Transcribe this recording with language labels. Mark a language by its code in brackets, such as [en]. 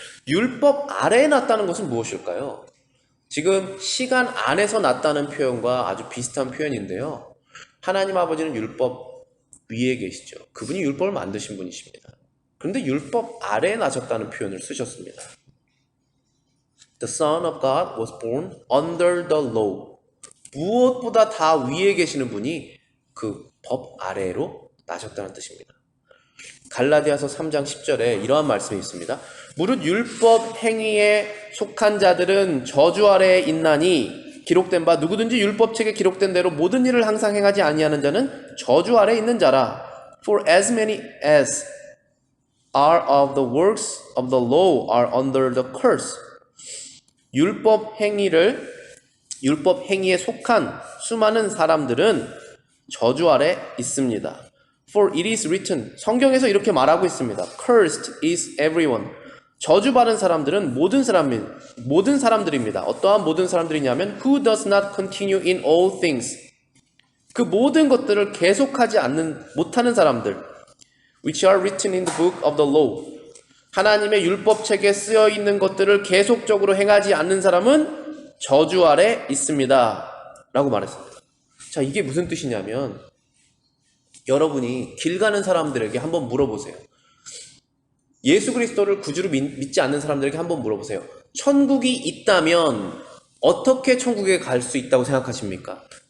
[ko] 율법 아래에 났다는 것은 무엇일까요? 지금 시간 안에서 났다는 표현과 아주 비슷한 표현인데요. 하나님 아버지는 율법 위에 계시죠. 그분이 율법을 만드신 분이십니다. 그런데 율법 아래에 나셨다는 표현을 쓰셨습니다. [en] The Son of God was born under the law. [ko] 무엇보다 다 위에 계시는 분이 그 법 아래로 나셨다는 뜻입니다. 갈라디아서 3장 10절에 이러한 말씀이 있습니다. 무릇 율법 행위에 속한 자들은 저주 아래에 있나니 기록된 바 누구든지 율법책에 기록된 대로 모든 일을 항상 행하지 아니하는 자는 저주 아래에 있는 자라. [en] For as many as are of the works of the law are under the curse. [ko] 율법 행위에 속한 수많은 사람들은 저주 아래 있습니다. [en] For it is written. [ko] 성경에서 이렇게 말하고 있습니다. [en] Cursed is everyone. [ko] 저주받은 사람들은 모든 사람들입니다. 어떠한 모든 사람들이냐면 [en] who does not continue in all things. [ko] 그 모든 것들을 계속하지 못하는 사람들. [en] Which are written in the book of the law. [ko] 하나님의 율법책에 쓰여 있는 것들을 계속적으로 행하지 않는 사람은 저주 아래 있습니다. 라고 말했습니다. 자, 이게 무슨 뜻이냐면 여러분이 길 가는 사람들에게 한번 물어보세요. 예수 그리스도를 구주로 믿지 않는 사람들에게 한번 물어보세요. 천국이 있다면 어떻게 천국에 갈 수 있다고 생각하십니까?